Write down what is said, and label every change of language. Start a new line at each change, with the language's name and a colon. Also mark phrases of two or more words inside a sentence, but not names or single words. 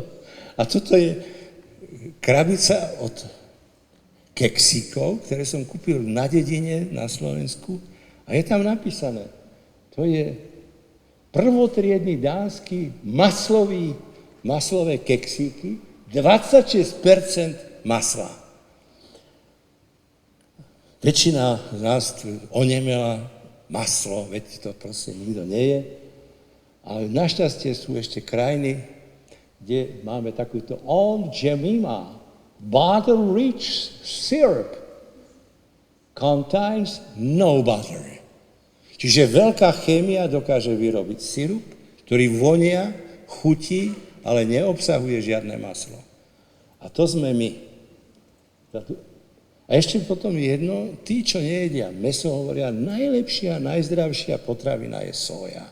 Slovak: A toto je krabica od keksíkov, ktoré som kúpil na dedine na Slovensku a je tam napísané, to je prvotriedny dánsky maslové keksíky, 26% masla. Väčšina z nás onemela maslo, veď to proste nikto nie je. Ale našťastie sú ešte krajiny, kde máme takúto Aunt Jemima
English: butter-rich syrup contains no butter.
Slovak: Čiže veľká chémia dokáže vyrobiť sirup, ktorý vonia, chutí, ale neobsahuje žiadne maslo. A to sme my. A ešte potom jedno, tí, čo nejedia mäso, hovoria, najlepšia, najzdravšia potravina je soja.